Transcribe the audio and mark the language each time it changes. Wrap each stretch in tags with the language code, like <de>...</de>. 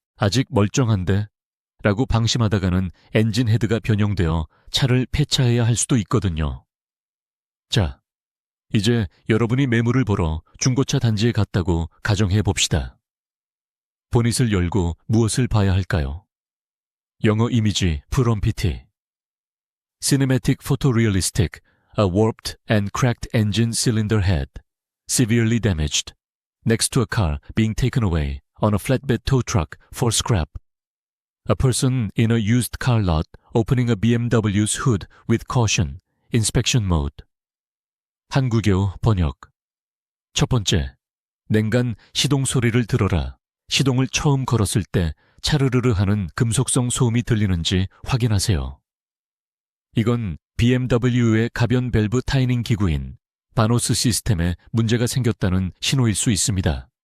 <ko>아직 멀쩡한데? 라고 방심하다가는 엔진 헤드가 변형되어 차를 폐차해야 할 수도 있거든요. 자, 이제 여러분이 매물을 보러 중고차 단지에 갔다고 가정해 봅시다. 보닛을 열고 무엇을 봐야 할까요? 영어 이미지 프롬피티.</ko> <en>Cinematic photorealistic, a warped and cracked engine cylinder head, severely damaged, next to a car being taken away on a flatbed tow truck for scrap. A person in a used car lot opening a BMW's hood with caution, inspection mode.</en> <ko>한국어 번역. 첫 번째, 냉간 시동 소리를 들어라. 시동을 처음 걸었을 때 차르르르 하는 금속성 소음이 들리는지 확인하세요. 이건 BMW의 가변 밸브 타이닝 기구인 바노스 시스템에 문제가 생겼다는 신호일 수 있습니다.</ko>